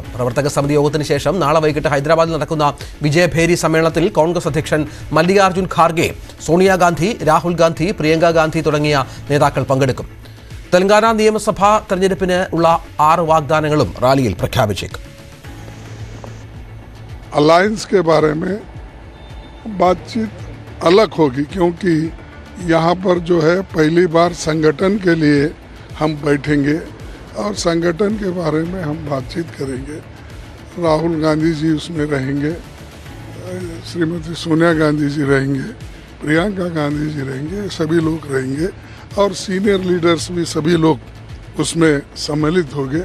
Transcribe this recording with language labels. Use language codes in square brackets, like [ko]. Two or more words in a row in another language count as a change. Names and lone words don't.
[ml] പ്രവർത്തക സമിതി യോഗത്തിന് ശേഷം നാളെ വൈകിട്ട് ഹൈദരാബാദിൽ നടക്കുന്ന വിജയഭേരി സമ്മേളനത്തിൽ കോൺഗ്രസ് അധ്യക്ഷൻ മല്ലികാർജ്ജുൻ ഖാർഗെ, സോണിയാഗാന്ധി, രാഹുൽ ഗാന്ധി, പ്രിയങ്ക ഗാന്ധി തുടങ്ങിയ നേതാക്കൾ പങ്കെടുക്കും. തെലങ്കാന നിയമസഭാ തെരഞ്ഞെടുപ്പിന് ഉള്ള 6 വാഗ്ദാനങ്ങളും റാലിയിൽ പ്രഖ്യാപിച്ചേക്കും. [hi] अलायंस के बारे में बातचीत अलग होगी, क्योंकि यहाँ पर जो है पहली बार संगठन के लिए हम बैठेंगे और संगठन के बारे में हम बातचीत करेंगे. राहुल गांधी जी उसमें रहेंगे, श्रीमती सोनिया गांधी जी रहेंगे, प्रियंका गांधी जी रहेंगे, सभी लोग रहेंगे और [en] senior leaders [hi] भी सभी लोग उसमें सम्मिलित होंगे.